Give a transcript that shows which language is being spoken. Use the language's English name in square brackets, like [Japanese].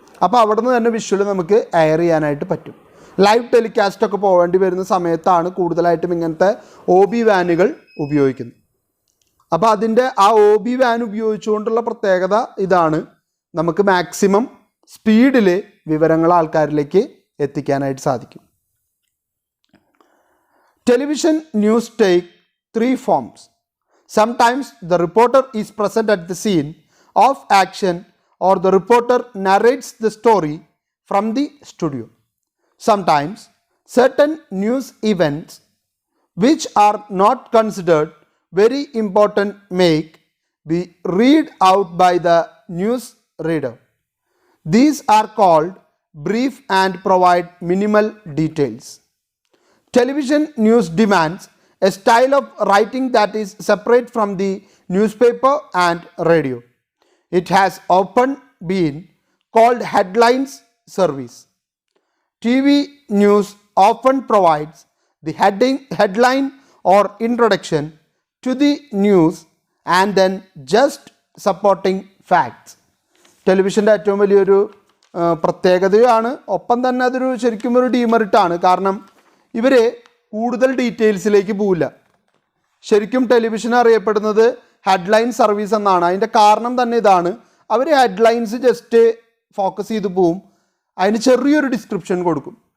[Malayalam] അപ്പോൾ അവിടെ നിന്ന് തന്നെ വിഷ്വൽ നമുക്ക് എയർ ചെയ്യാനായിട്ട് പറ്റും. ലൈവ് ടെലികാസ്റ്റൊക്കെ പോകേണ്ടി വരുന്ന സമയത്താണ് കൂടുതലായിട്ടും ഇങ്ങനത്തെ OB വാനുകൾ ഉപയോഗിക്കുന്നത്. അപ്പോൾ അതിൻ്റെ ആ OB വാൻ ഉപയോഗിച്ചുകൊണ്ടുള്ള പ്രത്യേകത ഇതാണ്, നമുക്ക് മാക്സിമം സ്പീഡിൽ വിവരങ്ങൾ ആൾക്കാരിലേക്ക് എത്തിക്കാനായിട്ട് സാധിക്കും. [English] Television news take 3 forms. Sometimes the reporter is present at the scene of action or the reporter narrates the story from the studio. Sometimes certain news events which are not considered very important may be read out by the news reader. These are called brief and provide minimal details. Television news demands a style of writing that is separate from the newspaper and radio. It has often been called headlines service. TV news often provides the headline or introduction to the news and then just supporting facts. [Malayalam] ടെലിവിഷൻ്റെ ഏറ്റവും വലിയൊരു പ്രത്യേകതയാണ്, ഒപ്പം തന്നെ അതൊരു ശരിക്കും ഒരു ഡീമെറിറ്റാണ്. കാരണം ഇവർ കൂടുതൽ ഡീറ്റെയിൽസിലേക്ക് പോവില്ല. ശരിക്കും ടെലിവിഷൻ അറിയപ്പെടുന്നത് ഹെഡ്ലൈൻ സർവീസ് എന്നാണ്. അതിൻ്റെ കാരണം തന്നെ ഇതാണ്, അവർ ഹെഡ്ലൈൻസ് ജസ്റ്റ് ഫോക്കസ് ചെയ്ത് പോവും, അതിന് ചെറിയൊരു ഡിസ്ക്രിപ്ഷൻ കൊടുക്കും.